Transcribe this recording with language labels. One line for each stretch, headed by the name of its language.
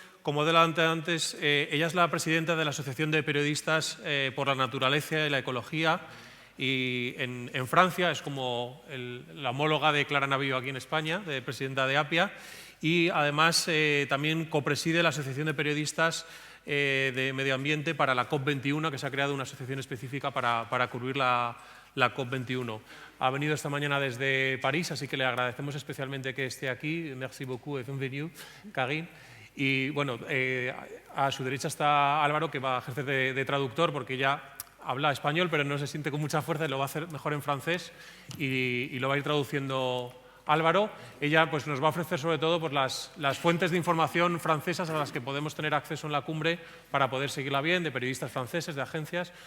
Spanish: Como adelanté antes, ella es la presidenta de la Asociación de Periodistas por la Naturaleza y la Ecología, y en Francia es como la homóloga de Clara Navillo aquí en España, de presidenta de APIA, y además también copreside la Asociación de Periodistas de Medio Ambiente para la COP21, que se ha creado una asociación específica para cubrir la COP21. Ha venido esta mañana desde París, así que le agradecemos especialmente que esté aquí.
French: Merci beaucoup et bienvenue, Carine.
Spanish: Y bueno, a su derecha está Álvaro, que va a ejercer de traductor, porque ya habla español, pero no se siente con mucha fuerza y lo va a hacer mejor en francés y lo va a ir traduciendo Álvaro. Ella pues, nos va a ofrecer sobre todo pues, las fuentes de información francesas a las que podemos tener acceso en la cumbre para poder seguirla bien, de periodistas franceses, de agencias.